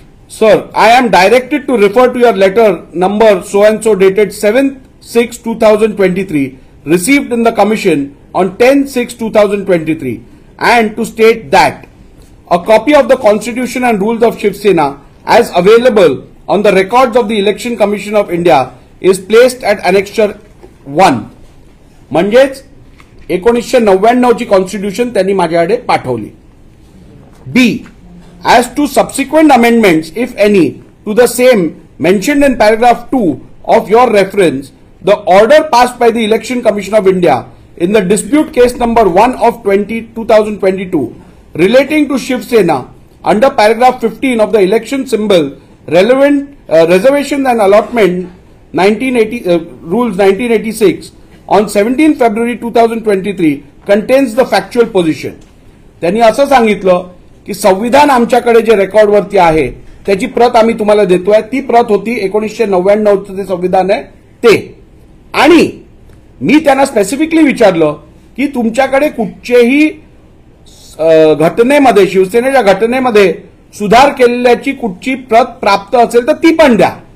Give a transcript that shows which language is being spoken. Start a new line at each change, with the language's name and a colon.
English: Sir, I am directed to refer to your letter number so and so dated 7/6/2023 received in the commission on 10/6/2023 and to state that a copy of the constitution and rules of Shiv Sena as available on the records of the Election Commission of India is placed at Annexure 1.
Marathi: म्हणजेच 1999 ची constitution त्यांनी माझ्याकडे पाठवली. बी.
English: As to subsequent amendments, if any, to the same mentioned in paragraph 2 of your reference, the order passed by the Election Commission of India in the dispute case number 1 of 2022 relating to Shiv Sena under paragraph 15 of the election symbol relevant reservation and allotment 1980 rules 1986 on 17 February 2023 contains the factual position.
Marathi: त्यांनी असं सांगितलं की संविधान आमच्याकडे जे रेकॉर्डवरती आहे त्याची प्रत आम्ही तुम्हाला देतोय. ती प्रत होती 1999चं जे संविधान आहे ते. आणि मी त्यांना स्पेसिफिकली विचारलं की तुमच्याकडे कुठचेही घटनेमध्ये, शिवसेनेच्या घटनेमध्ये सुधार केलेल्याची कुठची प्रत प्राप्त असेल तर ती पण द्या.